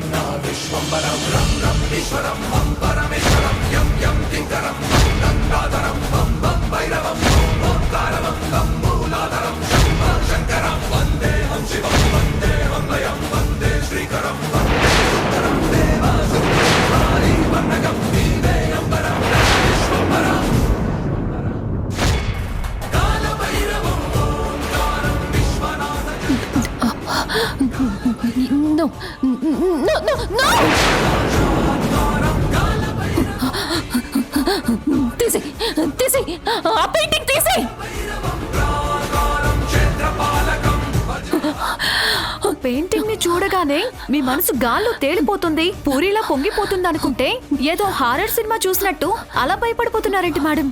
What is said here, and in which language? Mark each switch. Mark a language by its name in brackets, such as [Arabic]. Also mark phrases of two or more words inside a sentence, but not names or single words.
[Sanskrit] न विश्वम्बरं रं रं ईश्वरं हं परमेश्वरं यं यं किंकरं भं गंगाधरं भं भं भैरवं ओं ओंकारवं लं मूलाधरं शंभो शंकरं वन्देऽहं शिवं वन्दे वन्दयं वन्दे श्रीकरं वन्दे सुन्दरं देवासुरं पाहि पन्नगं नीवे अम्बरं न विश्वम्बरं कालभैरवं ओंकारं विश्वनाथं [English] No, no, no, no! [Telugu] తీసి ఆ పెయింటింగ్ తీసి. పెయింటింగ్ ని చూడగానే మీ మనసు గాల్లో తేలిపోతుంది, పూరిలా పొంగిపోతుంది అనుకుంటే ఏదో [English] horror cinema [Telugu] చూసినట్టు అలా భయపడిపోతున్నారేంటి మేడం?